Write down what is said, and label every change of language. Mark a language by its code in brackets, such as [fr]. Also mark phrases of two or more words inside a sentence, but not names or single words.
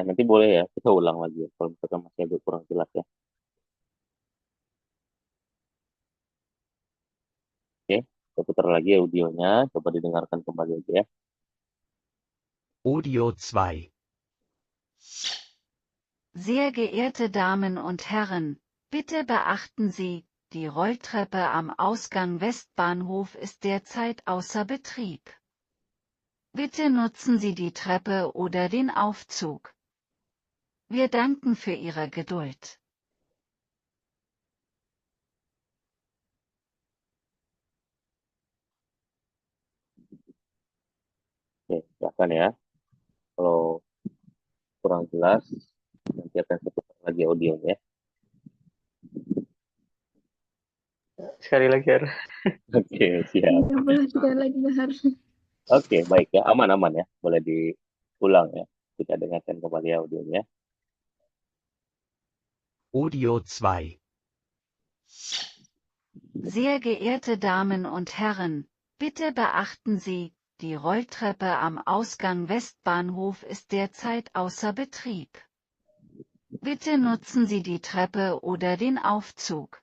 [id] Nanti boleh ya, kita ulang lagi ya, kalau misalkan masih agak kurang jelas ya. Oke, saya putar lagi audionya, coba didengarkan kembali aja ya. Audio 2. [de] Sehr geehrte Damen und Herren, bitte beachten Sie, die Rolltreppe am Ausgang Westbahnhof ist derzeit außer Betrieb. Bitte nutzen Sie die Treppe oder den Aufzug. Wir danken für Ihre Geduld. [id] Oke, silakan ya. Kalau kurang jelas, nanti akan saya putar lagi audionya. Sekali lagi, Har. Oke, siap. Iya, boleh sekali lagi, Bahar. Oke, baik ya, aman-aman ya. Boleh diulang ya. Kita dengarkan kembali audionya. Audio 2. [de] Sehr geehrte Damen und Herren, bitte beachten Sie, die Rolltreppe am Ausgang Westbahnhof ist derzeit außer Betrieb. Bitte nutzen Sie die Treppe oder den Aufzug.